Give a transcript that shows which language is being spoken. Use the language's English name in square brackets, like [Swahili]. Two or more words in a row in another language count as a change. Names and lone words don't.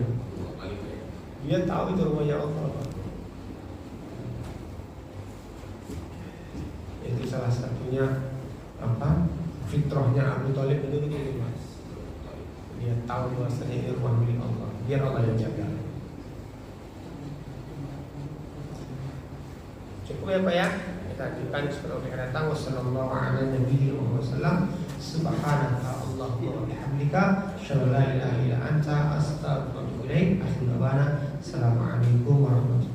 [Indonesian] Dia tahu itu rumahnya Allah Pak. Itu salah satunya fitrahnya Abu Thalib itu begitu Mas. Dia tahu bahwasanya ini rumah milik Allah, biar Allah yang jaga. Cukup ya Pak ya. Kita akan seperti datang. [Arabic] وصلى الله على نبي وسلم. سبحانك اللهم وبحمدك أشهد أن لا إله إلا أنت أستغفرك وأتوب إليك. السلام عليكم ورحمة الله وبركاته.